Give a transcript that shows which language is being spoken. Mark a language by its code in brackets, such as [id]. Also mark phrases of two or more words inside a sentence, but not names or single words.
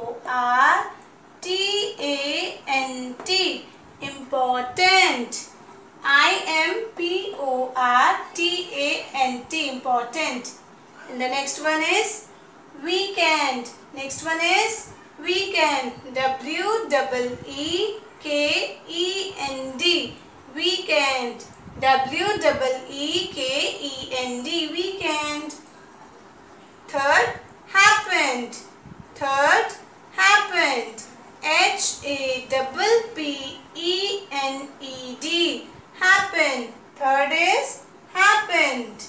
[en] IMPORTANT. Important. I-M-P-O-R-T-A-N-T. Important. And the next one is weekend. Next one is weekend. W-E-E-K-E-N-D. Weekend. W-E-E-K-E-N-D. Weekend. Third, happened. Third, happened. H-A-P-P-E-N-E-D. Happen. Third is happened.